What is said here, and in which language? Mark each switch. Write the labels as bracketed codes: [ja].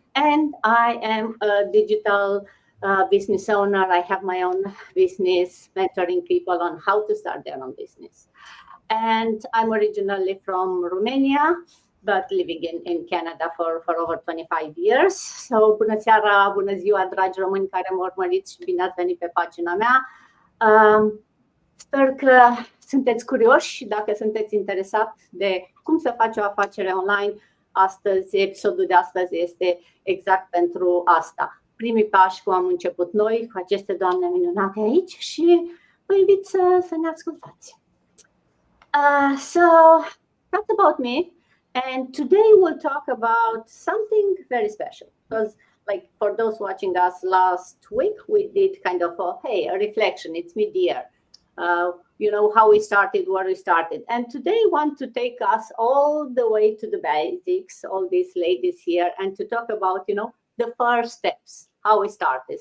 [en] And I am a digital business owner. I have my own business, mentoring people on how to start their own business. And I'm originally from Romania, but living in Canada for over 25 years. [ro] So, bună seara, bună ziua, dragi români care mă urmăriți și bine ați venit pe pagina mea. Sper că sunteți curioși și dacă sunteți interesat de cum să faci o afacere online, episodul de astăzi este exact pentru asta. Primii pași, cum am început noi, cu aceste doamne minunate aici și vă invit să ne ascultați. [en] So that's about me. And today we'll talk about something very special. Because like for those watching us last week, we did kind of a reflection. It's mid-year. How we started, where we started. And today I want to take us all the way to the basics, all these ladies here, and to talk about, the first steps, how we started.